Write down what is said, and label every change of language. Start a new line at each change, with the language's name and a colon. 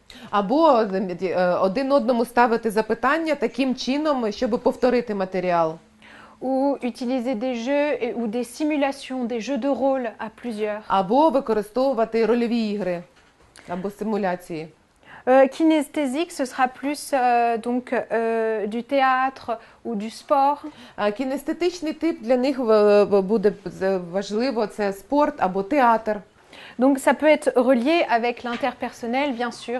Ukrainian: Або один одному ставити запитання таким чином, щоб повторити матеріал.
French: Ou utiliser des jeux ou des simulations, des jeux de rôle à plusieurs.
Ukrainian: Або використовувати рольові ігри, або симуляції.
French: Kinesthésique, ce sera plus donc du théâtre ou du sport.
Ukrainian: Кінестетичний тип для них буде важливо, це спорт або театр.
French: Donc ça peut être relié avec l'interpersonnel, bien sûr.